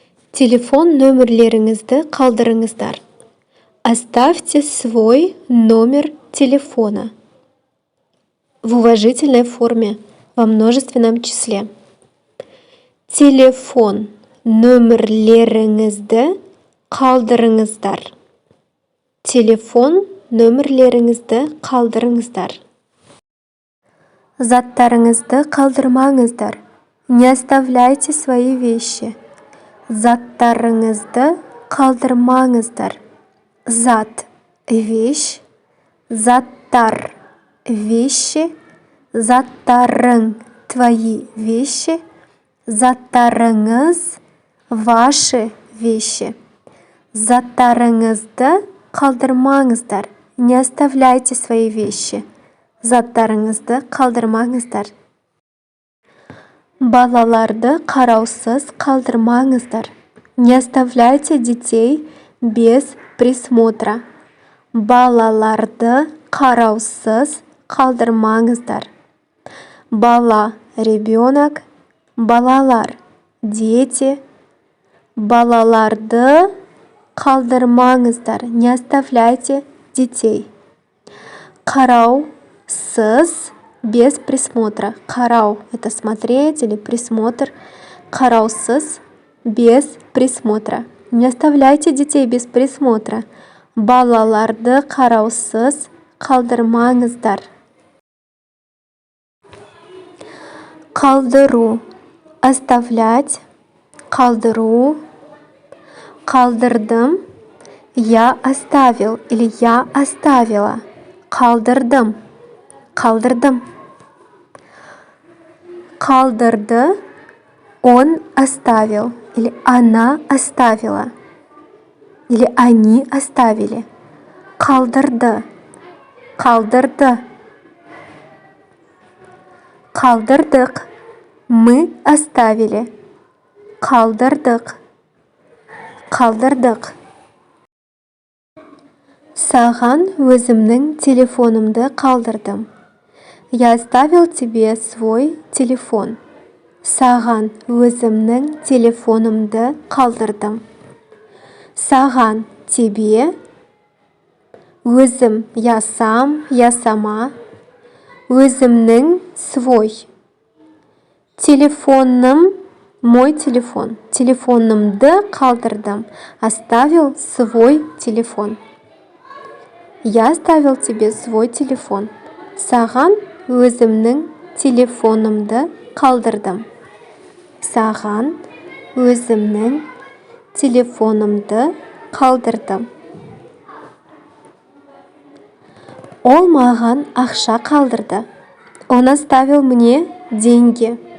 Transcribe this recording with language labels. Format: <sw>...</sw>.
<kk>Телефон нөмірлеріңізді қалдырыңыздар.</kk> <ru>Оставьте свой номер телефона. В уважительной форме, во множественном числе.</ru> <kk>Телефон нөмірлеріңізді қалдырыңыздар. Телефон нөмірлеріңізді қалдырыңыздар. Заттарыңызды қалдырмаңыздар.</kk> <ru>Не оставляйте свои вещи.</ru> <kk>Заттарыңызды қалдырмаңыздар. Зат –</kk> <ru>вещь.</ru> <kk>Заттар –</kk> <ru>вещи.</ru> <kk>Заттарың</kk> <ru>– твои вещи.</ru> <kk>Заттарыңыз</kk> <ru>– ваши вещи.</ru> <kk>Заттарыңызды қалдырмаңыздар.</kk> <ru>Не оставляйте свои вещи.</ru> <kk>Заттарыңызды қалдырмаңыздар. Балаларды қараусыз қалдырмаңыздар.</kk> <ru>Не оставляйте детей без присмотра.</ru> <kk>Балаларды қараусыз қалдырмаңыздар. Бала –</kk> <ru>ребенок.</ru> <kk>Балалар –</kk> <ru>дети.</ru> <kk>Балаларды қалдырмаңыздар.</kk> <ru>Не оставляйте детей.</ru> <kk>Қарау – сыз,</kk> <ru>без присмотра.</ru> <kk>Қарау</kk> <ru>– это смотреть или присмотр.</ru> <kk>Қараусыз,</kk> <ru>без присмотра. Не оставляйте детей без присмотра.</ru> <kk>Балаларды қараусыз қалдырмаңыздар. Қалдыру –</kk> <ru>оставлять.</ru> <kk>Қалдыру. Қалдырдым.</kk> <ru>Я оставил или я оставила.</ru> <kk>Қалдырдым. Қалдырдым. Қалдырды.</kk> <ru>Он оставил или она оставила. Или они оставили.</ru> <kk>Қалдырды. Қалдырды. Қалдырдық.</kk> <ru>Мы оставили.</ru> <kk>Қалдырдық. Қалдырдық. Саған өзімнің телефонымды қалдырдым.</kk> <ru>Я оставил тебе свой телефон.</ru> <kk>Саған өзімнің телефонымды қалдырдым. Саған</kk> <ru>тебе.</ru> <kk>Өзім</kk> <ru>я сам, я сама.</ru> <kk>Өзімнің</kk> <ru>свой.</ru> <kk>Телефоным</kk> <ru>мой телефон.</ru> <kk>Телефонымды қалдырдым.</kk> <ru>Оставил свой телефон. Я оставил тебе свой телефон.</ru> <kk>Саған өзімнің телефонымды қалдырдым. Саған өзімнің телефонымды қалдырдым. Ол маған ақша қалдырды.</kk> <ru>Он оставил мне деньги.</ru>